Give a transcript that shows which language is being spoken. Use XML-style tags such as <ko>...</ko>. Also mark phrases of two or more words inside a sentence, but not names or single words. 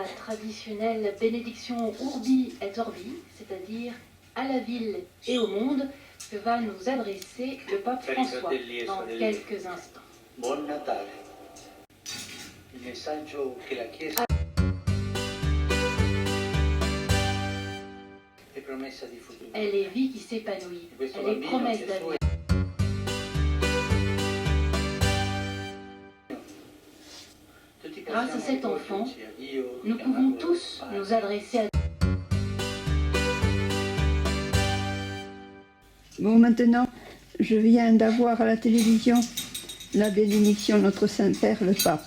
<fr>traditionnelle bénédiction Urbi et Orbi, c'est-à-dire à la ville et au monde, que va nous adresser le pape François dans quelques instants.</fr> <it>Buon Natale. Il messaggio che la Chiesa è promessa di futuro.</it> <fr>Elle est vie qui s'épanouit, elle est promesse d'avenir. Grâce à cet enfant, nous pouvons tous nous adresser à Bon, maintenant, je viens d'avoir à la télévision la bénédiction de notre Saint-Père, le Pape.</fr>